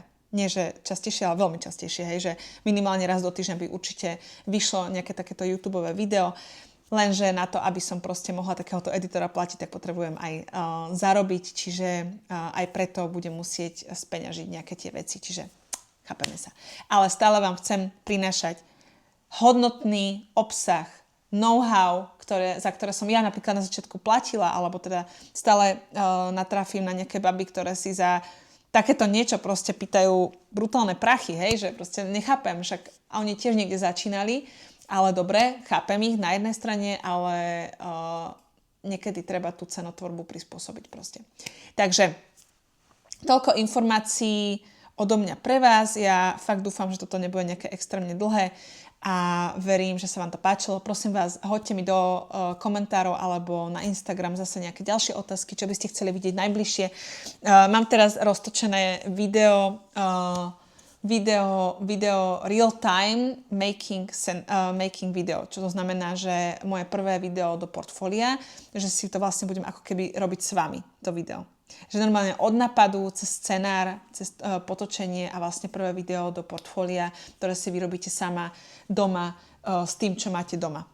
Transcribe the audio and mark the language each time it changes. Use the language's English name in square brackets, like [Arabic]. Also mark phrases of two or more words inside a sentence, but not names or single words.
[Slovak] Nie, že častejšie, ale veľmi častejšie, hej, že minimálne raz do týždňa by určite vyšlo nejaké takéto YouTubeové video, lenže na to, aby som proste mohla takéhoto editora platiť, tak potrebujem aj zarobiť, čiže aj preto budem musieť speňažiť nejaké tie veci, čiže chápeme sa. Ale stále vám chcem prinášať hodnotný obsah, know-how, za ktoré som ja napríklad na začiatku platila, alebo teda stále natrafím na nejaké baby, ktoré si za takéto niečo proste pýtajú brutálne prachy, hej, že proste nechápem, však oni tiež niekde začínali, ale dobre, chápem ich na jednej strane, ale niekedy treba tú cenotvorbu prispôsobiť proste. Takže toľko informácií odo mňa pre vás, ja fakt dúfam, že toto nebude nejaké extrémne dlhé a verím, že sa vám to páčilo. Prosím vás, hoďte mi do komentárov alebo na Instagram zase nejaké ďalšie otázky, čo by ste chceli vidieť najbližšie. Mám teraz roztočené video [English] real time making video, [Slovak] čo to znamená, že moje prvé video do portfólia, že si to vlastne budem ako keby robiť s vami, to video. Že normálne od napadu, cez scenár, cez potočenie a vlastne prvé video do portfólia, ktoré si vyrobíte sama doma s tým, čo máte doma.